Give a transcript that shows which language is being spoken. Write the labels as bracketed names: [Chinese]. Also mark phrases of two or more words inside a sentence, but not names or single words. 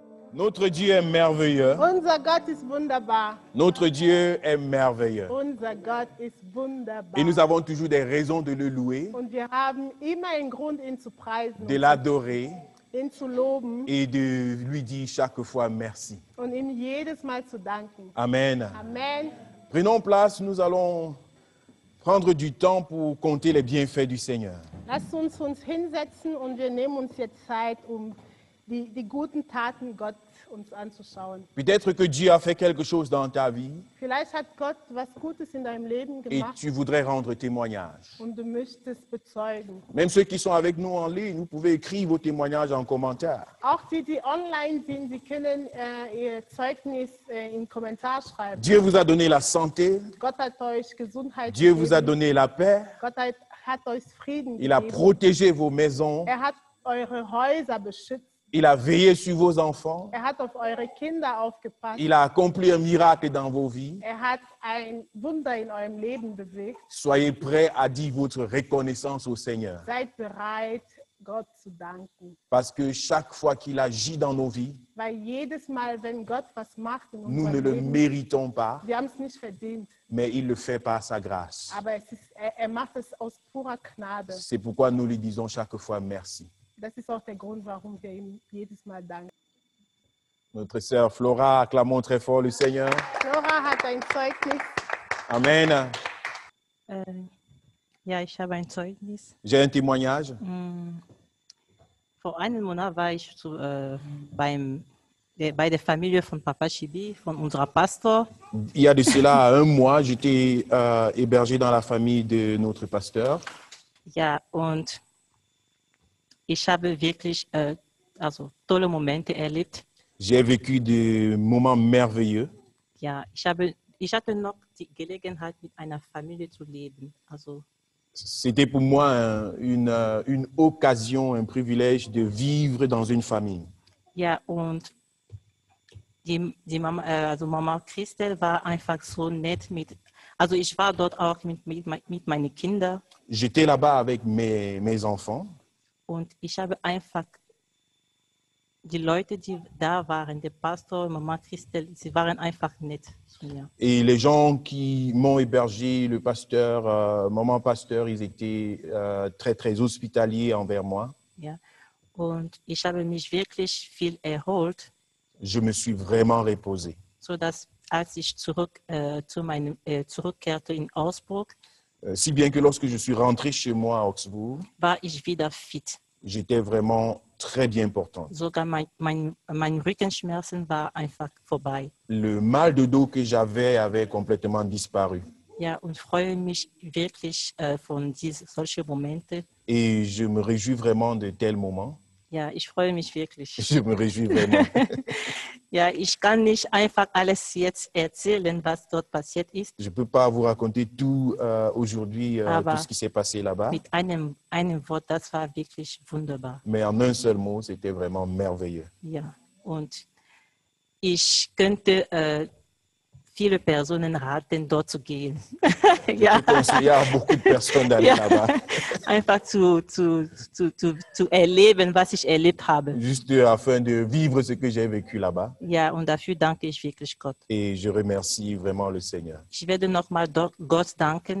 [French] Notre Dieu est merveilleux. [German] Unser Gott ist wunderbar. [French] Notre Dieu est merveilleux. [German] Unser Gott ist [French] Et [German] wunderbar. [French] nous avons toujours des raisons de le louer, [German] Und wir haben immer einen Grund, ihn zu preisen, [French] de l'adorer [German] ihn zu loben [French] et de lui dire chaque fois merci. [German] und ihm jedes Mal zu danken. [French] Amen. [German] Amen. [French] Prenons place, nous allons prendre du temps pour compter les bienfaits du Seigneur. [German] Lasst uns hinsetzen und wir nehmen uns jetzt Zeit, um die guten Taten Gott uns anzuschauen. [French] Peut-être que Dieu a fait quelque chose dans ta vie [German] Vielleicht hat Gott was Gutes in deinem Leben [French] et [German] gemacht [French] tu voudrais rendre témoignage. [German] und du möchtest bezeugen. [French] Même ceux qui sont avec nous en ligne, vous pouvez écrire vos témoignages en commentaire. [German] Auch die online sind, sie können ihr Zeugnis in Kommentar schreiben. [French] Dieu vous a donné la santé, [German] Gott hat euch Gesundheit [French] Dieu vous a [German] gegeben. [French] donné la paix, [German] Gott hat euch Frieden [French] il a [German] gegeben. [French] protégé vos maisons, [German] Er hat eure Häuser beschützt. [French] il a veillé sur vos enfants, [German] Er hat auf eure Kinder aufgepasst. [French] il a accompli un miracle dans vos vies. [German] Er hat ein Wunder in eurem Leben bewegt. [French] Soyez prêts à dire votre reconnaissance au Seigneur. [German] Seid bereit, Gott zu danken. [French] Parce que chaque fois qu'il agit dans nos vies, [German] Weil jedes Mal, wenn Gott was macht in [French] nous ne [German] unserem [French] le [German] Leben, [French] méritons pas, [German] wir haben es nicht verdient, [French] mais il le fait par sa grâce. [German] aber er macht es aus purer Gnade. [French] C'est pourquoi nous lui disons chaque fois merci. [German] Das ist auch der Grund, warum wir ihm jedes Mal danken. [French] Notre sœur Flora, acclamons très fort le Seigneur. [German] Flora hat ein Zeugnis. Amen. Ja, ich habe ein Zeugnis. [French] J'ai un témoignage. [German] Vor einem Monat war ich bei der Familie von Papa Chibi, von unserem Pastor. [French] Il y a de cela un mois, j'étais hébergé dans la famille de notre pasteur. [German] Ja, und ich habe wirklich tolle Momente erlebt. [French] J'ai vécu des moments merveilleux. [German] Ja, ich hatte noch die Gelegenheit, mit einer Familie zu leben. Also, [French] C'était pour moi une occasion, un privilège de vivre dans une famille. [German] ja, und die Mama, Mama Christel war einfach so nett also ich war dort auch mit meinen Kindern. [French] J'étais là-bas avec mes enfants. [German] Und ich habe einfach die Leute, die da waren, der Pastor, Mama Christel, sie waren einfach nett zu mir. [French] Et les gens qui m'ont hébergé, le pasteur, maman pasteur, ils étaient très, très hospitaliers envers moi. [German] Ja. Und ich habe mich wirklich viel erholt, [French] Je me suis vraiment reposé. [German] sodass als ich zurückkehrte in Augsburg, [French] Si bien que lorsque je suis rentré chez moi à Augsbourg, [German] war ich wieder fit. [French] j'étais vraiment très bien portant. [German] Sogar mein Rückenschmerzen war einfach vorbei. [French] Le mal de dos que j'avais avait complètement disparu. [German] Ja, und freue mich wirklich von solchen Momenten. [French] Et je me réjouis vraiment de tels moments. [German] Ja, ich freue mich wirklich. [French] Je me réjouis vraiment. [German] Ja, ich kann nicht einfach alles jetzt erzählen, was dort passiert ist. [French] Je ne peux pas vous raconter tout aujourd'hui, [German] Aber [French] tout ce qui s'est passé là-bas. [German] Mit einem Wort, das war wirklich wunderbar. [French] Mais en un seul mot, c'était vraiment merveilleux. [German] Ja, und ich könnte viele Personen raten, dort zu gehen. Ja. [French] Je conseille à beaucoup de personnes d'aller [German] Ja. [French] là-bas. [German] Einfach zu erleben, was ich erlebt habe. [French] Juste afin de vivre ce que j'ai vécu là-bas. [German] Ja, und dafür danke ich wirklich Gott. [French] Et je remercie vraiment le Seigneur. [German] Ich werde nochmal Gott danken